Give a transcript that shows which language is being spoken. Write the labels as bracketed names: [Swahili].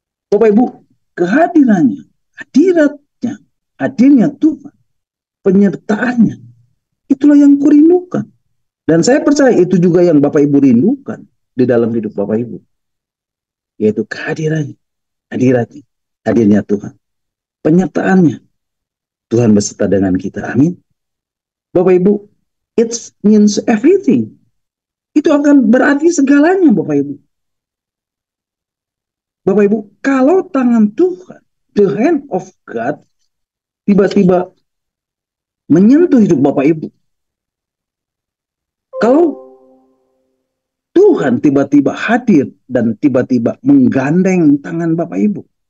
[Indonesian] Bapak Ibu, kehadirannya, hadiratnya, hadirnya Tuhan, penyertaannya, itulah yang kurindukan. Dan saya percaya itu juga yang Bapak Ibu rindukan di dalam hidup Bapak Ibu. Yaitu kehadirannya, hadiratnya, hadirnya Tuhan. Penyertaannya, Tuhan beserta dengan kita. Amin. [English] Bapak Ibu, it means everything. [Indonesian] Itu akan berarti segalanya Bapak Ibu. Bapak Ibu, kalau tangan Tuhan, [English] the hand of God, [Indonesian] tiba-tiba menyentuh hidup Bapak Ibu. Kalau Tuhan tiba-tiba hadir dan tiba-tiba menggandeng tangan Bapak Ibu.